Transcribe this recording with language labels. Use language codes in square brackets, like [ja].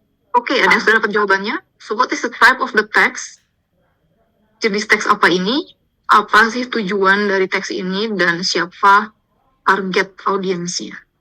[id] Oke, ada yang sudah dapat jawabannya? [en] So, what is the type of the text? [id] Jenis teks apa ini? Apa sih tujuan dari teks ini? Dan siapa target audiensnya?